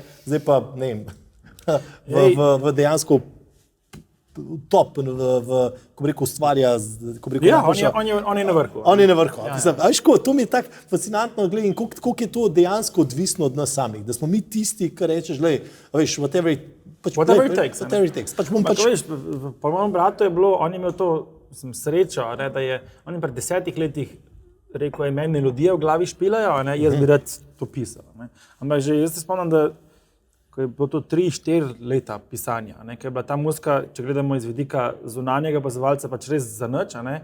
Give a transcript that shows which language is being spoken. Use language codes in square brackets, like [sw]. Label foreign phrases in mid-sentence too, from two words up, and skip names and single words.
[sl] Zdaj pa, ne vem, v dejansko top, ko bi rekel, ustvarja, ko bi rekel, ja, on je na vrhu. On je na vrhu. Ja, mislim, a veš, to mi je tako fascinantno, gledaj, in koliko je to dejansko odvisno od nas samih, da smo mi tisti, ki rečeš, gledaj, veš, [en] whatever it takes. [sl] Pač bom pač... Veš, po mojem bratu je bilo, on je imel to srečo, ne, da je, on je pred 10 letih rekel, meni melodije v glavi špilajo, ne, jaz bi rad to pisal. Ne. Ampak že jaz se spomnim, da ko je bilo to 3-4 leta pisanja, ne, ker je bila ta muzika, če gledamo iz vidika zunanjega opazovalca, pač res za nič, ne.